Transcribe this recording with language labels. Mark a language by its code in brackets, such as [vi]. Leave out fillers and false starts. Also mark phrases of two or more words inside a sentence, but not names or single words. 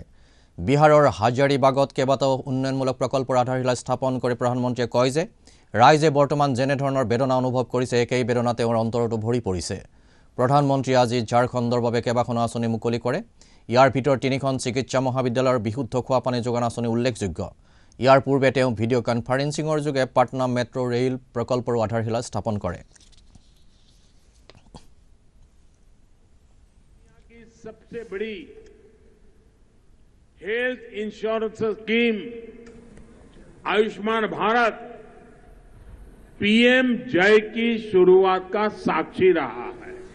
[as] বিহাৰৰ হাজাৰিবাগত কেইবাটাও উন্নয়নমূলক প্ৰকল্পৰ আধাৰশিলা স্থাপন কৰি প্ৰধানমন্ত্ৰীয়ে কয় যে ৰাইজে বৰ্তমান যেনে ধৰণৰ বেদনা অনুভৱ কৰিছে একেই বেদনা তেওঁৰ অন্তৰতো ভৰি পৰিছে। প্ৰধানমন্ত্ৰীয়ে আজি ঝাৰখণ্ডৰ বাবে কেইবাখনো আঁচনি মুকলি কৰে। ইয়াৰ ভিতৰত 3খন চিকিৎসা মহাবিদ্যালয়ৰ বিশুদ্ধ খোৱা পানী যোগান আঁচনি উল্লেখযোগ্য। ইয়াৰ পূৰ্বে তেওঁ [en] video conferencing [as] যোগে পাটনা মেট্ৰ' ৰেল প্ৰকল্পৰো আধাৰশিলা স্থাপন কৰে। [hi] सबसे बड़ी [en] health insurance scheme [hi] आयुष्मान भारत पीएम जय की शुरुआत का साक्षी रहा है।